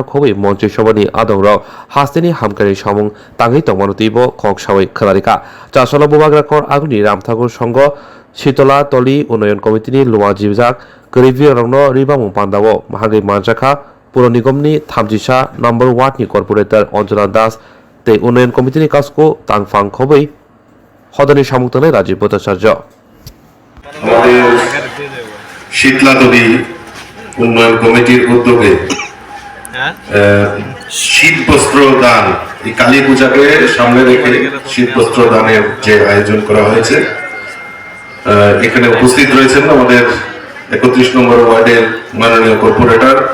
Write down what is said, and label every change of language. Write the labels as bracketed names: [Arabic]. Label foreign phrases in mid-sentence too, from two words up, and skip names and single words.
[Kok Borok] Khobi Montri Shobani Adongrao Hastini Hamkari Shaung Tangi Tomonotibo Kok Shawai Khalarika Chasolo Bubagrakor Agni Ram Thakur Songo Shitola Toli Unoyon Committee ni Luwa Jibjak Grevik Rangno Ribamung Pandawo Mahagi Manjaka Puro Nigomni Thamjisa Number 1 ni Corporator Anjana Das te Unoyon Committee ni Kasko Tangfang Khobei Hodani Shamuktane Rajiv Bhattacharya [Bangla] আমাদের শীতলাতলি উন্নয়ন কমিটির উদ্যোগে শীত বস্ত্র দান এই কালী পূজাকে সামনে রেখে শীত বস্ত্র দানের যে আয়োজন করা হয়েছে এখানে উপস্থিত রয়েছেন আমাদের 31 নম্বর ওয়ার্ডের মাননীয় কর্পোরেটর